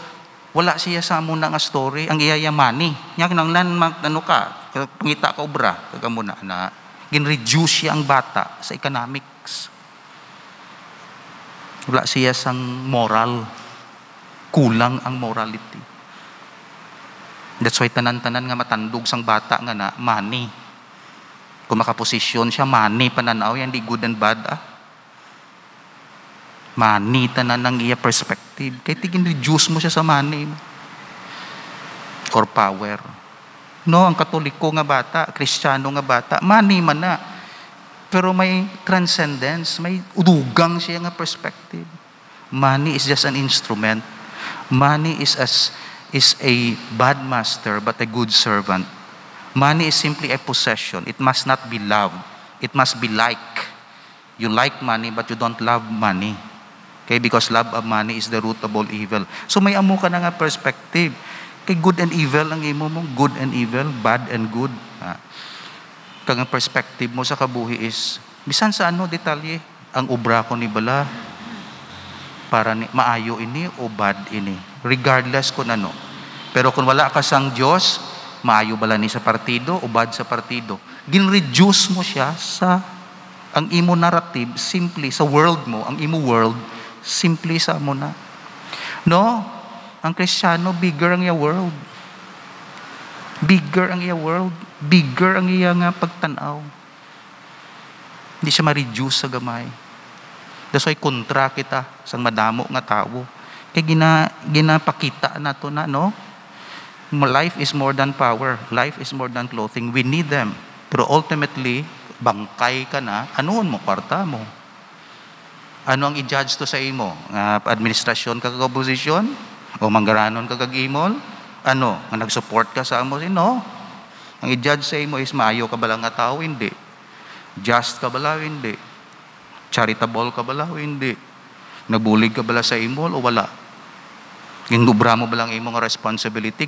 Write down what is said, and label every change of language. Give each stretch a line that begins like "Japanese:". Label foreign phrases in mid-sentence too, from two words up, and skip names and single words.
Hiligaynon: So Wala siya sa amo na nga story, ang iyayamani. Nya kinanglan ano ka, pangita ka obra, kaga mo na gin-reduce siya ang bata sa economics. Wala siya sang moral. Kulang ang morality.
English: That's why
Hiligaynon: tanan-tanan nga matandog sang bata nga na money. Kung makaposisyon siya, money pananaw yan, di
English: good and bad Money
Hiligaynon: tanan ng iya perspective. Kaya tigin-reduce mo siya sa
English: money or power.
Hiligaynon: No, ang Katoliko nga bata, Kristiyano nga bata, money man na. Pero may transcendence, may udugang siya nga perspective.
English: Money is just an instrument. Money is a bad master but a good servant. Money is simply a possession. It must not be loved. It must be like. You like money but you don't love money. Okay, because love of money is the root of all evil.
Hiligaynon: So may amo ka na nga perspective. Kay
English: good and evil
Hiligaynon: ang imo mo,
English: good and evil, bad and good.
Hiligaynon: Kag ang perspective mo sa kabuhi is bisan sa ano detalye, ang obra ko ni bala para ni maayo ini o bad ini, regardless kung ano. Pero kung wala ka sang Diyos, maayo bala ni sa partido o bad sa partido. Gin-reduce mo siya sa ang imo narrative simply sa world mo, ang imo world simply sa mo na. No, ang Kristiyano bigger ang iya world. Bigger ang iya world. Bigger ang iya nga pagtanaw. Hindi siya ma-reduce sa gamay.
English: That's why
Hiligaynon: kontra kita sa madamo nga tao. Kaya ginapakita na to na, no?
English: Life is more than power. Life is more than clothing. We need them. Pero ultimately,
Hiligaynon: bangkay ka na, anoon mo, kwarta mo. Ano ang i-judge to sa imo? Administrasyon ka kag-oposisyon? O manggaranon ka kag-imol? Ano? Ang nag-support ka sa amo? No. Ang i-judge sa imo is maayo ka ba lang nga tao? Hindi. Just ka ba lang? Hindi. Charitable ka ba lang? Hindi. Nagbulig ka ba lang sa imol o wala? Ginubra mo ba lang imo nga responsibility?